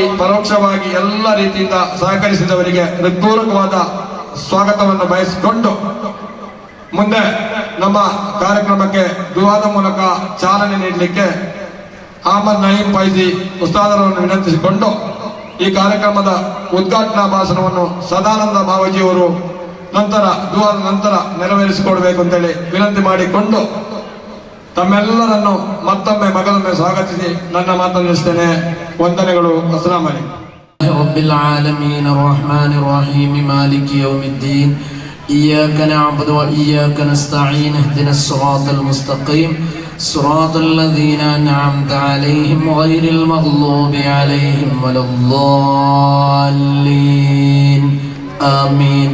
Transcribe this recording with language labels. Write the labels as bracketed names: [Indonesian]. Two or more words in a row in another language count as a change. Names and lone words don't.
[Kannada] ಪರೋಕ್ಷವಾಗಿ ಎಲ್ಲ ರೀತಿಯಿಂದ ಸಹಕರಿಸಿದವರಿಗೆ ಹೃತ್ಪೂರ್ವಕವಾದ ಸ್ವಾಗತವನ್ನು ಬಯಸಿಕೊಂಡು ಮುಂದೆ ನಮ್ಮ ಕಾರ್ಯಕ್ರಮಕ್ಕೆ ದುವಾದ ಮೂಲಕ ಚಾಲನೆ ನೀಡಲಿಕ್ಕೆ ಅಹಮದ್ ನಯೀಂ ಫೈಜಿ ಉಸ್ತಾದರನ್ನು ವಿನಂತಿಸಿಕೊಂಡು ಈ ಕಾರ್ಯಕ್ರಮದ ಉದ್ಘಾಟನಾ ಭಾಷಣವನ್ನು ಸದಾನಂದ ಬಾವಜಿಯವರು ನಂತರ ದುವಾದ ನಂತರ ನೆರವೇರಿಸಿಕೊಡ್ಬೇಕು ಅಂತೇಳಿ ವಿನಂತಿ ಮಾಡಿಕೊಂಡು ತಮ್ಮೆಲ್ಲರನ್ನು ಮತ್ತೊಮ್ಮೆ ಮಗದೊಮ್ಮೆ ಸ್ವಾಗತಿಸಿ ನನ್ನ ಮಾತನ್ನು ನಿಲ್ಲಿಸ್ತೇನೆ. ವಂದನೆಗಳು. [Arabic] السلام عليكم. رب العالمين الرحمن الرحيم مالك يوم الدين إياك نعبد وإياك نستعين اهدنا الصراط المستقيم صراط الذين أنعمت عليهم غير المغضوب عليهم ولا الضالين آمين.